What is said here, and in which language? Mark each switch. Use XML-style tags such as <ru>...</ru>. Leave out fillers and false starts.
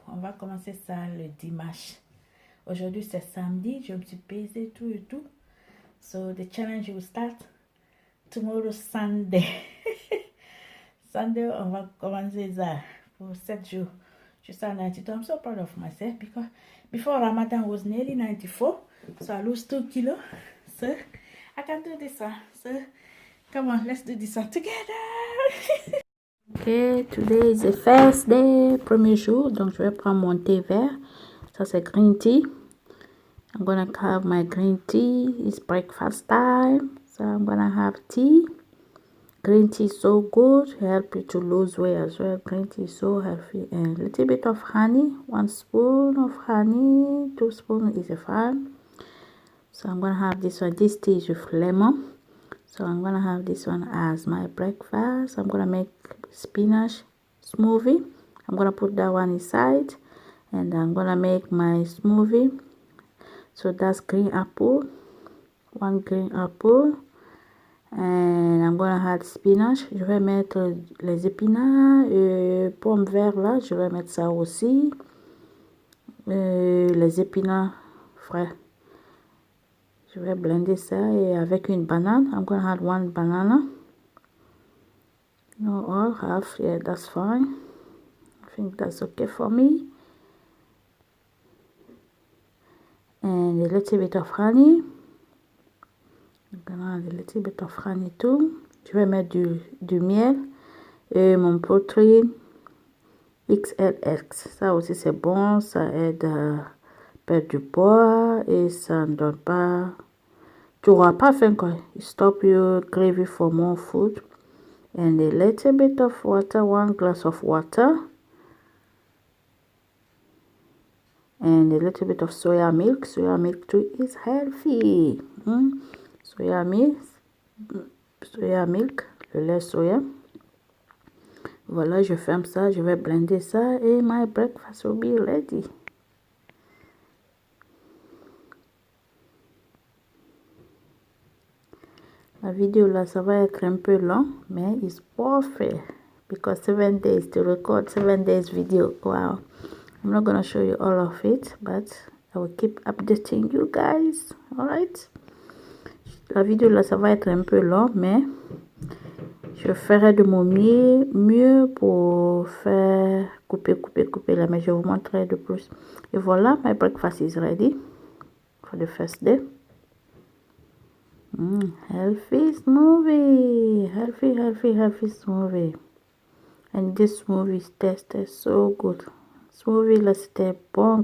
<fr>On va commencer ça le dimanche. Aujourd'hui, c'est samedi. Je me suis pesé tout et tout.</fr> <en>So, the challenge will start tomorrow, Sunday.</en> <fr>Sunday, on va commencer ça pour 7 jours. Jusqu'à 92.</fr> <en>I'm so proud of myself because before Ramadan I was nearly 94. So, I lost 2 kilos. So, I can do this one. So, come on, let's do this one together. Ok, today is the first day,</en> <fr>premier jour, donc je vais prendre mon thé vert. Ça c'est green tea.</fr> <en>I'm gonna have my green tea. It's breakfast time, so I'm gonna have tea. Green tea is so good, help you to lose weight as well. Green tea is so healthy. And a little bit of honey, 1 spoon of honey, 2 spoons is fine. So I'm gonna have this one. This tea is with lemon. So I'm gonna have this one as my breakfast. I'm gonna make spinach smoothie. I'm gonna put that one inside, and I'm gonna make my smoothie. So that's green apple, 1 green apple, and I'm gonna add spinach.</en> <fr>Je vais mettre les épinards, pommes vertes là, je vais mettre ça aussi, les épinards frais. Je vais blender ça et avec une banane.</fr> <en>I'm gonna add 1 banana. No, all half. Yeah, that's fine. I think that's okay for me. And a little bit of honey. I'm gonna add a little bit of honey too.</en> <fr>Je vais mettre du miel et mon protéine XLX. Ça aussi c'est bon, ça aide à perdre du poids et ça ne donne pas. Tu n'auras pas faim quoi.</fr> <en>It stop you craving for more food. And a little bit of water, 1 glass of water. And a little bit of soya milk. Soya milk too is healthy.</en> <fr>Soya milk, le lait soya. Voilà, je ferme ça, je vais blender ça et</fr> <en>my breakfast will be ready.</en> <fr>La vidéo là, ça va être un peu long, mais</fr> <en>it's perfect because 7 days to record 7 days video. Wow. I'm not gonna show you all of it, but I will keep updating you guys. Alright.</en> <fr>La vidéo là, ça va être un peu long, mais je ferai de mon mieux pour faire couper là, mais je vous montrerai de plus. Et voilà,</fr> <en>my breakfast is ready for the first day. Healthy smoothie, healthy smoothie. And this smoothie tasted so good.</en> <fr>Smoothie là c'était bon.</fr>